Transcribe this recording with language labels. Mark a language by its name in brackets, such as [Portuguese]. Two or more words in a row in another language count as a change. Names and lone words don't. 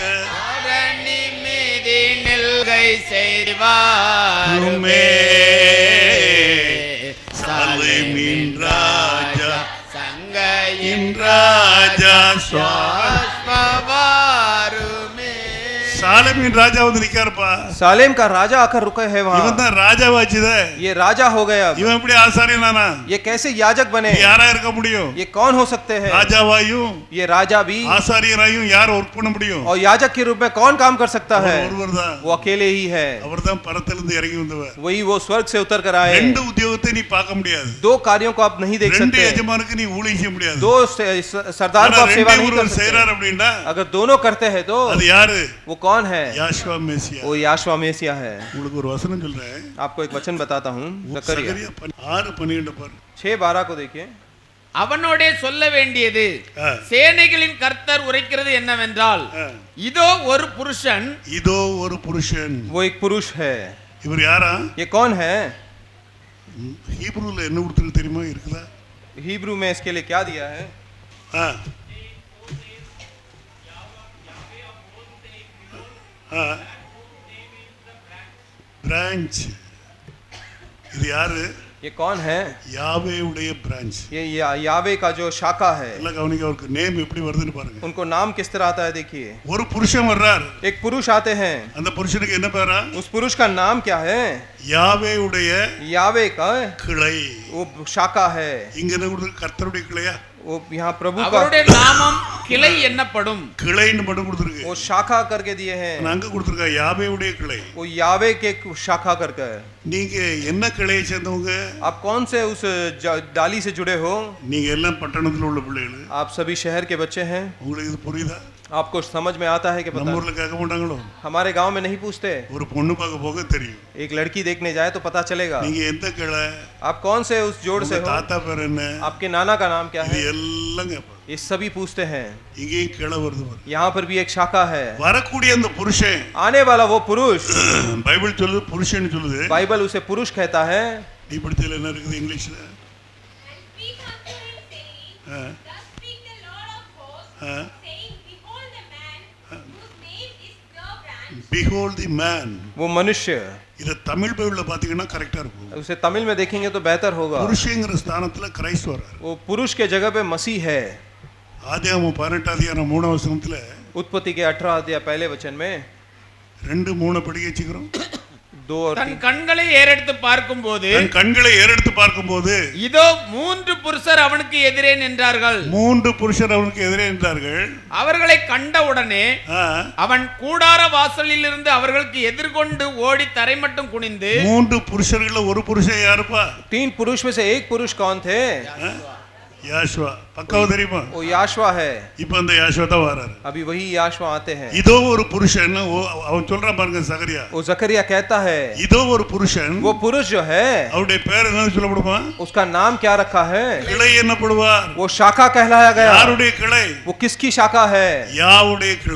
[Tamil] அரணி மீதி நில்கை செய்வாருமே சாலேமின் ராஜா சங்கையின் ராஜா சுவாஸ்மவாருமே. சாலேமின் ராஜா வந்து நிக்காருப்பா. [Hindi] सालेम का राजा आकर रुका है वहाँ. [Tamil] இவன் தான் ராஜாவாச்சுதே. [Hindi] ये राजा हो गया. [Tamil] இவன் எப்படி ஆசாரியனானா? [Hindi] ये कैसे याजक बने? [Tamil] யாரா இருக்க முடியும்? [Hindi] ये कौन हो सकते हैं? [Tamil] ராஜாவாயும் [Hindi] ये राजा भी [Tamil] ஆசாரியராயும் யார் ஒர்க் பண்ண முடியும்? [Hindi] और याजक के रूप में कौन काम कर सकता है? [Tamil] ஒருவர்தான். [Hindi] वो अकेले ही है. [Tamil] அவர்தான் பரத்திலிருந்து இறங்கி வந்தவர். [Hindi] वही वो स्वर्ग से उतर कर आए. [Tamil] ரெண்டு உத்தியோகத்தை நீ பார்க்க முடியாது. [Hindi] दो कार्यों को आप नहीं देख [Tamil] ரெண்டு [Hindi] सकते. [Tamil] எஜமானுக்கு நீ ஊழியம் செய்ய முடியாது. [Hindi] दो सरदार को आप सेवा नहीं कर सकते. [Tamil] செய்றார் அப்படினா [Hindi] अगर दोनों करते हैं तो [Tamil] அது யாரு? [Hindi] वो कौन है? [Tamil] யாஷுவா மேசியா. [Hindi] वो याशुआ मेसिया है. [Tamil] உங்களுக்கு ஒரு வசனம் சொல்றேன். [Hindi] आपको एक वचन बताता हूँ. [Tamil] சகரியா 6:12 பாரு. [Hindi] 6:12 को देखिए. [Tamil] அவனோடே சொல்ல வேண்டியது சேனைகளின் கர்த்தர் உரைக்கிறது என்னவென்றால், இதோ ஒரு புருஷன். இதோ ஒரு புருஷன். [Hindi] वो एक पुरुष है. [Tamil] இவர் யாரா? [Hindi] ये कौन है? [Tamil] ஹீப்ரூல என்ன கொடுத்திருக்கு தெரியுமா? இருக்குதா? [Hindi] हिब्रू में इसके लिए क्या दिया है? [Tamil] பிரான்ச். இது யாரு? [Hindi] ये कौन है? [Tamil] யாவே உடைய பிரான்ச். [Hindi] ये यावे का जो शाखा है. [Tamil] எல்லாம் கவனிங்க, அவருக்கு நேம் எப்படி வருதுன்னு பாருங்க. [Hindi] उनको नाम किस तरह आता है देखिए. [Tamil] ஒரு புருஷன் வர்றார். [Hindi] एक पुरुष आते हैं. [Tamil] அந்த புருஷனுக்கு என்ன பேரா? [Hindi] उस पुरुष का नाम क्या है? [Tamil] யாவே உடைய [Hindi] यावे का [Tamil] கிளை. [Hindi] वो शाखा है. [Tamil] இங்க என்ன கொடுத்து? கர்த்தருடைய கிளையா? [Hindi] वो यहाँ प्रभु का [Tamil] அவருடைய நாமம் கிளை என்னப்படும். கிளைன்னு மட்டும் கொடுத்திருக்கு. [Hindi] वो शाखा करके दिए हैं. [Tamil] அங்க கொடுத்திருக்கா யாவேவுடைய கிளை. [Hindi] वो यावे के शाखा करके. [Tamil] நீங்க என்ன கிளையை சேர்ந்தவங்க? [Hindi] आप कौन से उस डाली से जुड़े हो? [Tamil] நீங்க எல்லாம் பட்டணத்துல உள்ள பிள்ளைகள். [Hindi] आप सभी शहर के बच्चे हैं. [Tamil] உங்களுக்கு இது புரியுதா? [Hindi] आपको समझ में आता है कि पता? [Tamil] நம்ம ஊர்ல கேட்க மாட்டாங்களோ? [Hindi] हमारे गांव में नहीं पूछते. [Tamil] ஒரு பொண்ணு பார்க்க போக தெரியும். [Hindi] एक लड़की देखने जाए तो पता चलेगा. [Tamil] நீங்க எந்த கிளை? [Hindi] आप कौन से उस जोड़ से हो? [Tamil] தாத்தா பேர் என்ன? [Hindi] आपके नाना का नाम क्या है? [Tamil] இது எல்லாம் கேட்பாங்க. [Hindi] ये सभी पूछते हैं. [Tamil] இங்கேயும் கிளை வருது பாரு. [Hindi] यहाँ पर भी एक शाखा है. [Tamil] வரக்கூடிய அந்த புருஷன், [Hindi] आने वाला वो पुरुष, [Tamil] பைபிள் சொல்லுது புருஷன் சொல்லுது. [Hindi] बाइबल उसे पुरुष कहता है. [Tamil] நீ படிச்சதுல என்ன இருக்குது இங்கிலீஷ்ல? [English] Behold the man. [Hindi] वो मनुष्य. [Tamil] இத தமிழ் பைபிள்ல பாத்தீங்கன்னா கரெக்ட்டா இருக்கும். [Hindi] उसे तमिल में देखेंगे तो बेहतर होगा. [Tamil] புருஷங்கிற ஸ்தானத்துல கிறிஸ்து வரார். [Hindi] वो पुरुष के जगह पे मसीह है. [Tamil] ஆதியாகமம் 18 அதிகாரம் 3 வசனத்துல [Hindi] उत्पत्ति के 18 अध्याय पहले वचन में [Tamil] 2-3 படிக்க வச்சுக்கிறோம். [Hindi] 2 और 3. [Tamil] தன் கண்களை ஏறெடுத்து பார்க்கும்போது, தன் கண்களை ஏறெடுத்து பார்க்கும்போது, இதோ 3 புருஷர் அவனுக்கு எதிரே நின்றார்கள். 3 புருஷர் அவனுக்கு எதிரே நின்றார்கள். அவர்களை கண்டவுடனே அவன் கூடார வாசலில் இருந்து அவர்களுக்கு எதிர்கொண்டு ஓடி தரை மட்டும் குனிந்து. 3 புருஷர்கள்ல ஒரு புருஷன் யாருப்பா? [Hindi] 3 पुरुष में से एक पुरुष कौन थे? [Tamil] யாஷுவா. பக்காவ தெரியுமா? [Hindi] वो याशवा है. [Tamil] இப்போ அந்த யாஷுவா தான் வராரு. [Hindi] अभी वही याशवा आते हैं. [Tamil] இதோ ஒரு புருஷன், அவன் சொல்றான் பாருங்க சகரியா. [Hindi] वो जकरिया कहता है. [Tamil] இதோ ஒரு புருஷன். [Hindi] वो पुरुष जो है, [Tamil] அவருடைய பேர் என்ன சொல்லப்படுமா? [Hindi] उसका नाम क्या रखा है? [Tamil] கிளை என்னப்படுவார்? [Hindi] वो शाखा कहलाया गया. [Tamil] யாருடைய கிளை? [Hindi] वो किसकी शाखा है? [Tamil] யாவுடைய கிளை.